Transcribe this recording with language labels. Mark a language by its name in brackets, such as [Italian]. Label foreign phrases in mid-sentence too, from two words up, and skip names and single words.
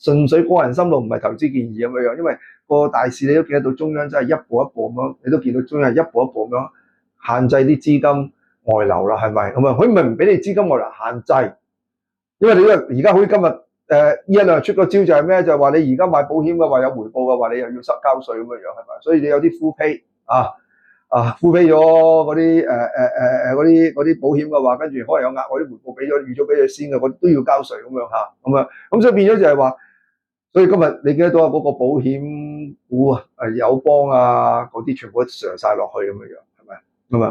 [Cantonese] 純粹個人心路，唔係投資建議咁樣，因為個大市你都見得到中央真係一步一步咁樣，你都見到中央係一步一步咁樣限制啲資金外流啦，係咪咁啊？佢咪唔俾你資金外流限制，因為你而家好似今日呢一兩日出個招就係咩？就係話你而家買保險嘅話有回報嘅話，你又要交稅咁樣樣係咪？所以你有啲 [English] full pay full pay [Cantonese] 咗嗰啲保險嘅話，跟住可能有額外啲回報俾咗預咗俾你先嘅，都要交稅咁樣嚇，咁所以變咗就係話，所以今日你見得到嗰個保險股友邦嗰啲全部都上晒落去咁樣樣，係咪咁啊？